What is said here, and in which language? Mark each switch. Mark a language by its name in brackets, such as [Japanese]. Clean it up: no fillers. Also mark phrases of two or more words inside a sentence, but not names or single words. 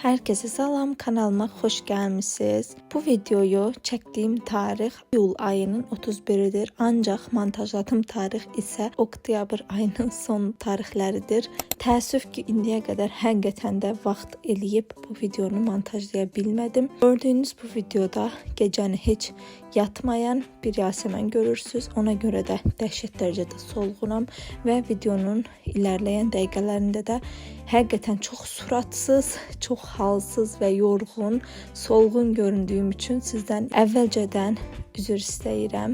[Turkish] Herkese salam, kanalıma hoş gelmişsiniz. Bu videoyu çektiğim tarih iyul ayının 31'idir. Ancak montajladığım tarih ise [Azerbaijani] oktyabr ayının son tarihləridir. Təəssüf ki, indiyə qədər həqiqətən də vaxt eləyib bu videonu montajlaya bilmədim. Gördüyünüz bu videoda gecəni heç yatmayan bir Yasəmən görürsünüz. Ona görə də dəhşət dərəcədə solğunam və videonun ilerleyen dəqiqələrində də həqiqətən çox suratsız, çox halsız və yorğun, solğun göründüyüm üçün sizdən əvvəlcədən üzr istəyirəm.